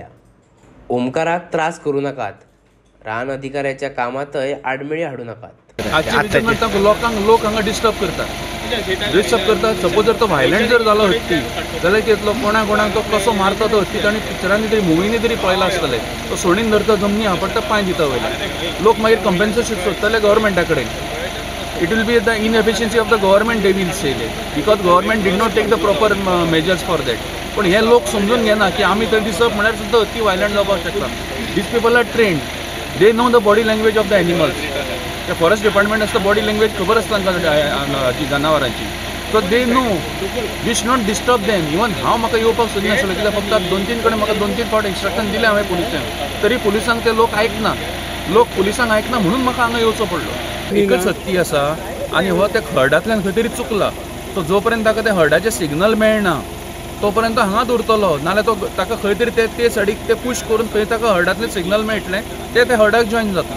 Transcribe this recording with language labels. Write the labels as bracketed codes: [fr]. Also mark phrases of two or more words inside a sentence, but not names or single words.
[kok] ओमकाराक त्रास करूं नाकात, रान अधिकाऱ्याच्या कामातय आडमेळी हाडूं नाकात। लोक हांगा डिस्टर्ब करतात। सपोज जर तो व्हायलंट जर जालो हत्ती जाल्यार कितलो कोणाक तो कसो मारता तो हत्ती ताणी पिक्चरांनी तरी मुवींनी तरी पळयला आसतलें। तो सोडीन धरता जमनी आपडटा पांय दिता वयले। लोक मागीर कंपेन्सेशन सोदतले गव्हर्मेंटा कडेन। [en] It will be the inefficiency of the government, they will say that, because government did not take the proper measures for that. [kok] पण हे लोक समजून घेना की आमी थंय दिसप म्हळ्यार सुद्दां अति वायलंट जावपाक शकता। [en] These people are trained, they know the body language of the animals. The forest department [kok] आसता [en] body language [kok] खबर आसता तांकां जनावरांची, [en] so they know we should not disturb them. [kok] Even हांव म्हाका येवपाक सोदिना आसलो कित्याक फक्त 2-3 कडेन म्हाका 2-3 फावट इंस्ट्रक्शन दिलें हांवें पुलिसांक, तरी पुलिसांक ते लोक आयकना। लोक पुलिसांक आयकना म्हणून म्हाका हांगा येवचो पडलो। एकच हत्ती आसा आनी हो त्या हर्डांतल्यान खंय तरी चुकला। तो जो पर्यंत ताका ते हर्डाचे सिग्नल मेळना तो पर्यंत हांगाच उरतलो, नाल्यार तो ताका खंय तरी ते सायडीक ते पुश करून खंय ताका हर्डांतले सिग्नल मेळटले ते हर्डाक जॉइन जातलो।